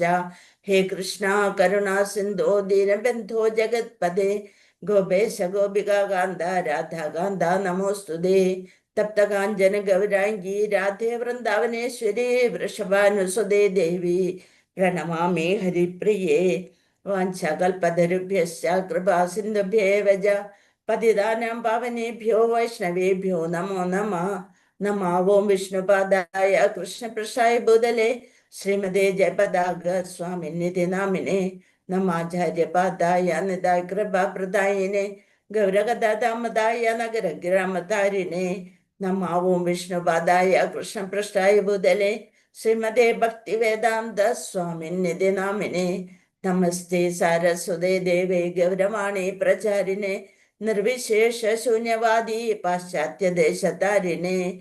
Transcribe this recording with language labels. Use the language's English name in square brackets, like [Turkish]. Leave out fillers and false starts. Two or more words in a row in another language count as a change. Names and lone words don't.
[Sanskrit] ഹേ കൃഷ്ണ കരുണാ സിന്ധോ ദീനബന്ധോ ജഗത്പദേ ഗോപേശ ഗോപികാന്ത രാധാകാന്ത നമോസ്തുതേ. തപ്തകാഞ്ചന ഗൗരാംഗി രാധേ വൃന്ദാവനേശ്വരി വൃഷഭാനുസുതേ ദേവി പ്രണമാമി ഹരിപ്രിയേ. വാഞ്ചകൽപതരുഭ്യശ്ച കൃപാസിന്ധുഭ്യേവ ച പതിതാനാം പാവനേഭ്യോ വൈഷ്ണവേഭ്യോ നമോ നമഃ. നമോ ഓം വിഷ്ണുപാദായ കൃഷ്ണപ്രസായ ഭൂതലേ ശ്രീമതേ ജയപതാക സ്വാമിനിധി നാമിനെ നമാചാര്യപാദായ നിതായ കൃപാപ്രദായിനെ ഗൗരഗദാമതായ നഗരഗ്രാമതാരിണേ. നമോ ഓം വിഷ്ണുപാദായ കൃഷ്ണപ്രസായ ഭൂതലേ ശ്രീമതേ ഭക്തിവേദാന്ത സ്വാമിനിധി നാമിനെ നമസ്തേ സാരസ്വതേ ദേവേ ഗൗരവാണി പ്രചാരിണേ നിർവിശേഷ ശൂന്യവാദി പാശ്ചാത്യദേശതാരിണേ.